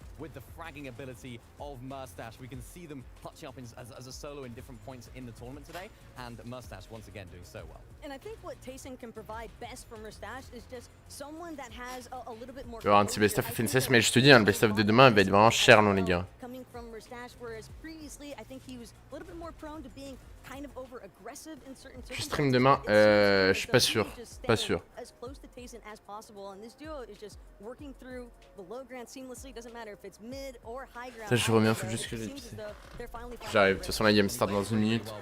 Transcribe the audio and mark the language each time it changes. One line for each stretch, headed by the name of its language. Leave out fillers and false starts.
English: With the fragging ability of MrSavage, we can see them clutching up as a solo in different points in the tournament today, and MrSavage once again doing so well. And I think what Tayson can provide best for MrSavage is just someone that has a little bit more.
French: Il y aura un petit best-of FNCS, mais je te dis, hein, le best-of de demain il va être vraiment cher, non les gars.
English: Coming from MrSavage, whereas previously I think he was a little bit more prone to being kind of over aggressive in certain.
French: Je stream demain, je suis pas sûr, pas sûr.
English: As close to Tayson as possible, and this duo is just working through the low ground seamlessly. Doesn't matter if it's mid or high ground.
French: Ça, je reviens, faut juste que j'ai pissé. J'arrive, de toute façon la game start dans une minute.